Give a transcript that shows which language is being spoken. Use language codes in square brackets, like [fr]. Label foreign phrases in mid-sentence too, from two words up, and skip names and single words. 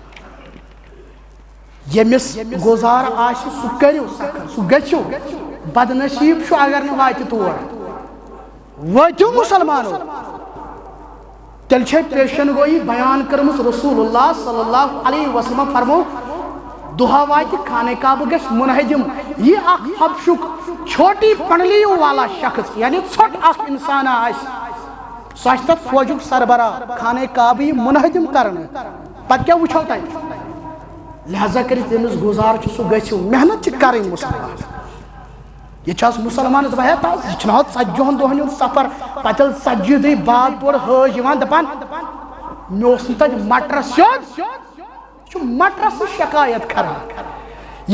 [ks] ییٚمِس گُزار آسہِ سُہ کٔرِو سفر سُہ گٔژھِو بدنصیٖب چھُ اگر نہٕ واتہِ تور وٲتِو مُسلمانو تیٚلہِ چھِ پیشن گویی بیان کٔرمٕژ [ar] رسول اللہ صلی اللہ علیہ وسلم [ks] فرمو دُہا واتہِ خانہ کعبہ گژھِ منہدم یہ اکھ حبشُک [ur] چھوٹی پنڈلیوں والا شخص [ks] یعنی ژھوٚٹ اکھ انسان آسہِ سُہ آسہِ تتھ فوجُک سربراہ خانہ کعبہ یی منہدم کرنہٕ پتہٕ کیٛاہ وٕچھو تتہِ لہذا کٔرِتھ ییٚمِس گُزار چھُ سُہ گٔژھِو محنت چھِ کرٕنۍ مُسلمان یہ چھِ آز مُسلمانس دپان ہے تاز یہِ چھُنہٕ حظ 40 دۄہن ہُنٛد سفر پتہٕ ییٚلہِ 40 دۄہہِ بعد تورٕ حٲج یِوان دپان مےٚ اوس نہٕ تتہِ مٹرس سیوٚد یہِ چھُ مٹرسٕچ شکایت کران یہِ